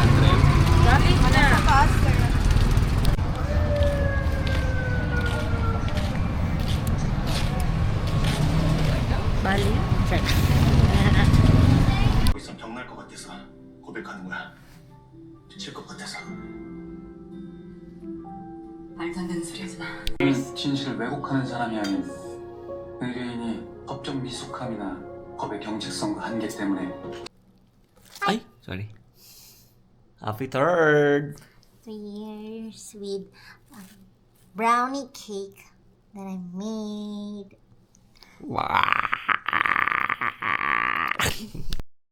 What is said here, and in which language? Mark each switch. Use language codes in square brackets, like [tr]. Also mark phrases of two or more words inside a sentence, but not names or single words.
[tl] Grabe na. [en] Sure. [ko] 있으면 병날 것 같아서 고백하는 거야. 미칠 것 같아서. 말도 안 되는 소리 하지 마. 진실을 왜곡하는 사람이 아닌 의뢰인이 법적 미숙함이나 법의 경직성과 한계 때문에 Ay, [en] sorry. Happy third! 3 years with a brownie cake that I made. Wow!